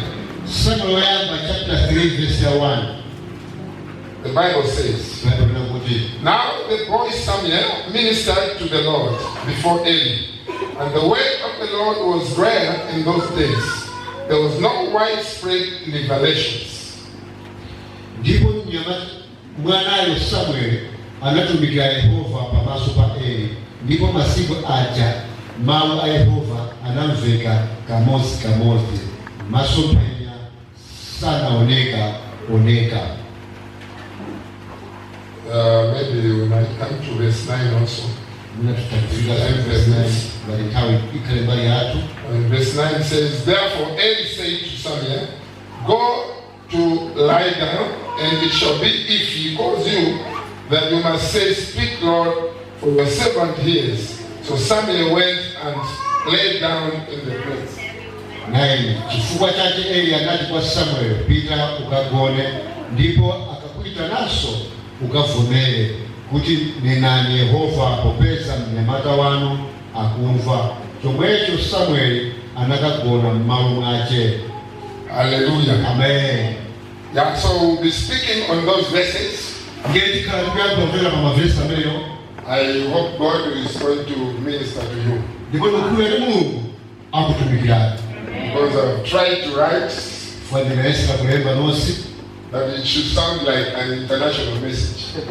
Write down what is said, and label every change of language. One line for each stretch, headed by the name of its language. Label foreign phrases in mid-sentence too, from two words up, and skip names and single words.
English: Samuel chapter 3 verse 1. the Bible says, now the boy Samuel ministered to the Lord before Eli, and the word of the Lord was rare in those days. There was no widespread revelations.
Nyanja: Ndipo mwanayo Samuel anatumikira Yehova pamaso pa Eli, ndipo masiku aja mawu a Yehova anamveka kamozi masomphenya sanaoneka.
English: Maybe we might come to verse 9 also. And verse 9 says, therefore Eli said to Samuel, go to lie down, and it shall be, if he calls you, that you must say, speak, Lord, for your servant hears. So Samuel went and lay down in the place. 9.
Nyanja: Chifukwa chake Eli anati kwa Samuel, pita ukagone, ndipo akakuita naso ukavomere kuti nenani Yehova popeza mnyamata wanu akumva. Chomwecho Samuel anakagona m'malo mwache.
English: Hallelujah. Amen. Yeah, so we'll be speaking on those verses. I hope God is going to minister to you. Because I've tried to write that it should sound like an international message.